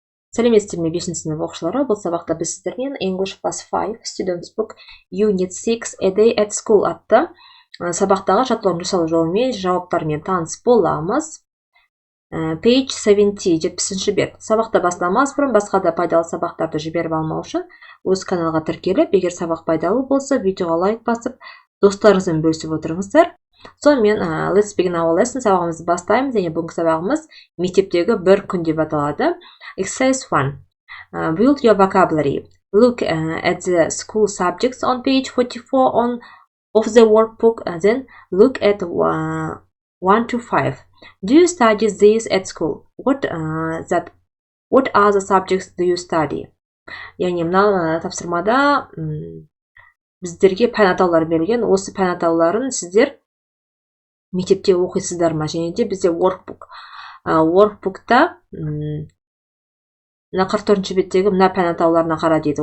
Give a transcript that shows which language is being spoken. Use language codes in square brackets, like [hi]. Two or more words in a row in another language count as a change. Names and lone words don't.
[kk] Сәлеметсіздер ме 5 сынып оқушылары, бұл сабақта біз сіздермен English plus 5 Students Book Unit 6 A Day at School атты сабақтағы жаттығулардың жасалу жолымен жауаптармен таныс боламыз. [en] Page 70, 70-ші бет. [kk] Сабақта бастамас бұрын басқа да пайдалы сабақтарды жіберіп алмау үшін өз каналға тіркеліп, егер сабақ пайдалы болса, видеоға лайк басып, достарыңызбен бөлісіп отырыңыздар. Сонымен, [en] let's begin our lesson. [kk] Сабағымызды бастаймыз, және бүгінгі сабағымыз мектептегі бір күн деп аталады. [en] Exercise 1. Build your vocabulary. Look at the school subjects on page 44 of the workbook, and then look at 1 to 5. Do you study these at school? What are the subjects do you study? [kk] Яғни мына тапсырмада біздерге пән атаулары берілген. Осы пән атауларын сіздер мектепте оқисыздар ма? Және де бізде workbookта мына 44-ші беттегі мына пән атауларына қара дейді.